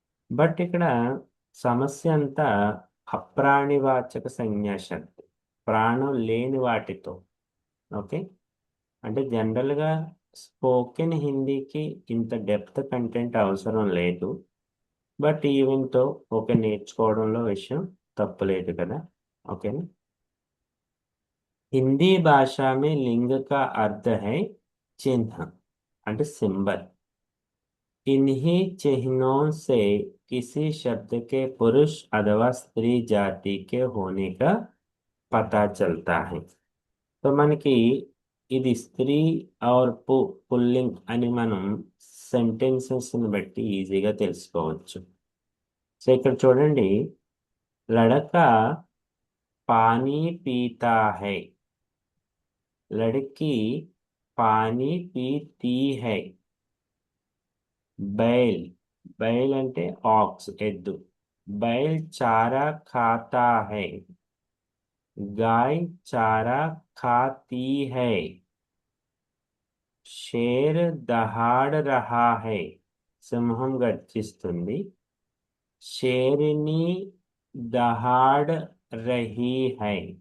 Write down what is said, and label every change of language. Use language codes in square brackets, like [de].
[te] But ఇక్కడ సమస్య అంతా అప్రాణివాచక సంజ్ఞా శక్తి, ప్రాణం లేని వాటితో. ఓకే, అంటే జనరల్గా స్పోకెన్ హిందీకి ఇంత డెప్త్ కంటెంట్ అవసరం లేదు. బట్ ఈవెన్తో ఓకే, నేర్చుకోవడంలో విషయం తప్పులేదు కదా. ఓకేనా. [hi] हिंदी भाषा में लिंग का अर्थ है चिन्ह, [te] అంటే సింబల్. [hi] इन्हीं चिन्हों से किसी शब्द के पुरुष अथवा स्त्री जाति के होने का पता चलता है. [te] సో మనకి ఇది స్త్రీ ఆర్ పుల్లింగ్ అని మనం సెంటెన్సెస్ని బట్టి ఈజీగా తెలుసుకోవచ్చు. సో ఇక్కడ చూడండి, [hi] లడక పానీ పీతా హై, लड़की पानी पीती है. [te] बैल, बैल అంటే ఆక్స్, ఎద్దు. [hi] बैल चारा खाता है, गाय चारा खाती है. शेर दहाड़ रहा है, [te] సింహం గర్జిస్తుంది. [hi] शेरनी दहाड़ रही है.